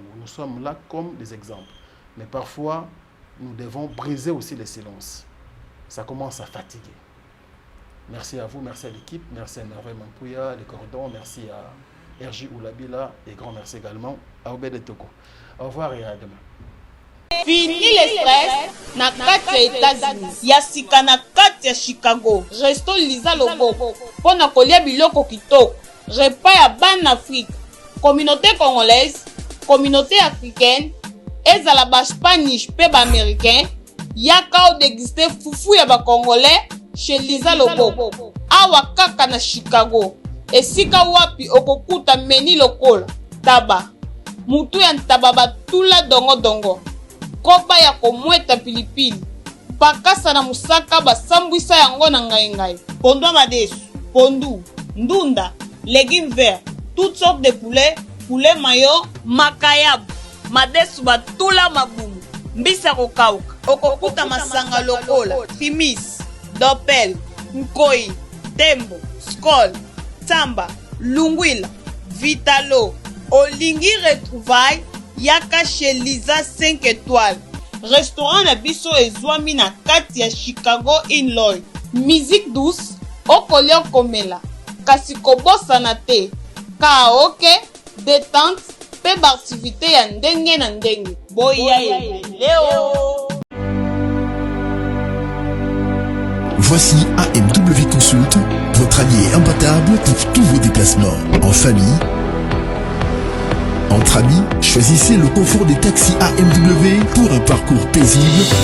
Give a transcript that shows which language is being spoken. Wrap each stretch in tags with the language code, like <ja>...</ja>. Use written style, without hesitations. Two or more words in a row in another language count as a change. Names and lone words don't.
<fr>Nous sommes là comme des exemples. Mais parfois, nous devons briser aussi les silences. Ça commence à fatiguer. Merci à vous, merci à l'équipe, merci à Merveille Mampouya, les cordons, merci à RJ Oulabila et grand merci également à Obed Toko. Au revoir et à demain. Fini le stress</fr> <ln>na kati ya États-Unis ya sika na kati ya Chicago. Resto Liza Loboko pona kolia biloko kitoko. Repas ya bana Afrique,</ln> <fr>communauté congolaise, communauté africaine,</fr> <ln>ezala ba Spanish pe ba américain. Yaka o déguster fufu ya ba congolais chez Lisa Loboko. Awa kaka na Chicago. Esika wapi okokuta meni lokola taba. Mutu ya ntaba batula dongo dongo. Kopa ya komweta pilipili. Bakasa na musaka basambwisa yango na ngai. Pondu madesu, pondu, ndunda,</ln> <fr>légumes verts, toutes sortes de poulet</fr> <ln>mayo, makayabu, madesu batula mabumu, mbisa kokauka. Okokuta masanga lokola, fimis, dopel, nkoi, tembo, skol, tamba, lungwila, vitalo. Olingi retrouvaille yaka chez Lisa 5 étoiles. Restaurant na biso ezwami na kati ya Chicago Illinois.</ln> <fr>Musique douce,</fr> <ln>okolia komela, kasi kobosana te.</ln> <fr>Karaoke, détente,</fr> <ln>pe activité ya ndenge na ndenge. Boya Leo.</ln> <fr>Voici AMW Consult, votre allié imbattable pour tous vos déplacements. En famille, entre amis, choisissez le confort des taxis AMW pour un parcours paisible.</fr>